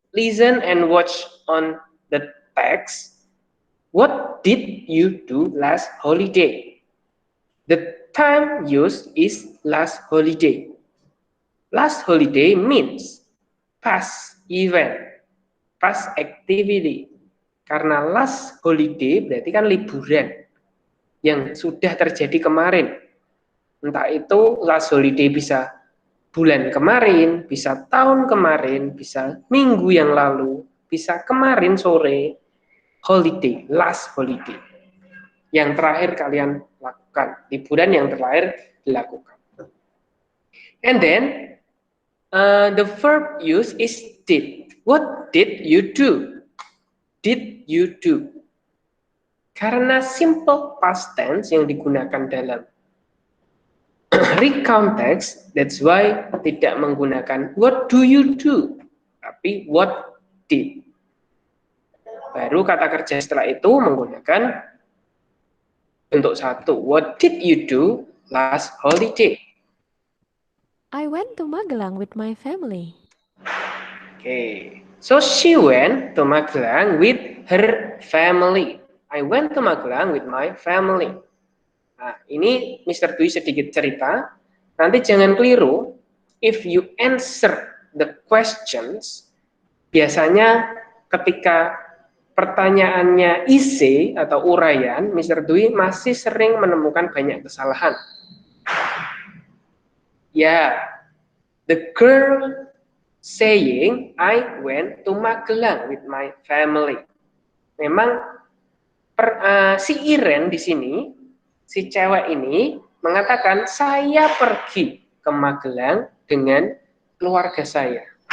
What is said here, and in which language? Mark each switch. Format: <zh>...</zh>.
<en>Listen and watch on the text. What did you do last holiday? The time used is last holiday. Last holiday means past event, past activity.</en> <id>Karena last holiday berarti kan liburan yang sudah terjadi kemarin. Entah itu last holiday bisa bulan kemarin, bisa tahun kemarin, bisa minggu yang lalu, bisa kemarin sore. Holiday, last holiday. Yang terakhir kalian lakukan, liburan yang terakhir dilakukan.</id> <en>And then the verb use is did. What did you do? Did you do?</en> <id>Karena simple past tense yang digunakan dalam recount text,</id> <en>that's why</en> <id>tidak menggunakan</id> <en>what do you do,</en> <id>tapi</id> <en>what did.</en> <id>Baru kata kerja setelah itu menggunakan bentuk satu.</id> <en>What did you do last holiday? I went to Magelang with my family. Okay, so she went to Magelang with her family. I went to Magelang with my family.</en> <id>Nah, ini Mr. Dwi sedikit cerita. Nanti jangan keliru.</id> <en>If you answer the questions,</en> <id>biasanya ketika pertanyaannya isi atau uraian, Mr. Dwi masih sering menemukan banyak kesalahan. Ya,</id> <en>the girl saying, I went to Magelang with my family.</en> <id>Memang si Iren di sini, si cewek ini mengatakan saya pergi ke Magelang dengan keluarga saya.</id>